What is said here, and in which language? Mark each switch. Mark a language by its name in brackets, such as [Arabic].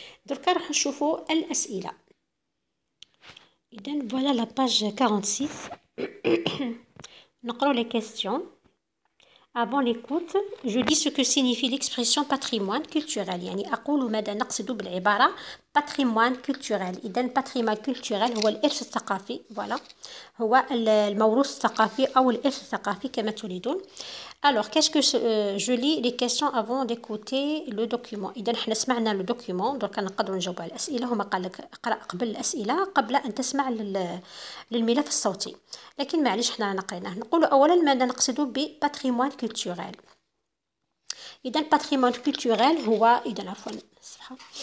[Arabic] دركا راح نشوفوا الأسئلة. إذا [French] voilà la page 46. [Arabic] نقرأ [French] les questions. Avant l'écoute, je dis ce que signifie l'expression patrimoine culturel. [Arabic] يعني أقول ماذا نقصد بالعبارة patrimoine culturel. إذن patrimoine culturel هو الإرث الثقافي. [French] voilà. [Arabic] هو الموروث الثقافي أو الإرث الثقافي كما تريدون. [French] Alors, qu'est-ce que je lis les questions avant d'écouter le document. [Arabic] إذا احنا سمعنا le document. درك نقدروا نجاوب على الأسئلة. هما قال لك اقرأ قبل الأسئلة قبل أن تسمع للملف الصوتي. لكن معليش احنا نقريناه. نقول أولا ماذا نقصد بباتريمون كولتوريل. إذا الباتريمون كولتوريل هو إذا عفوا صفحة.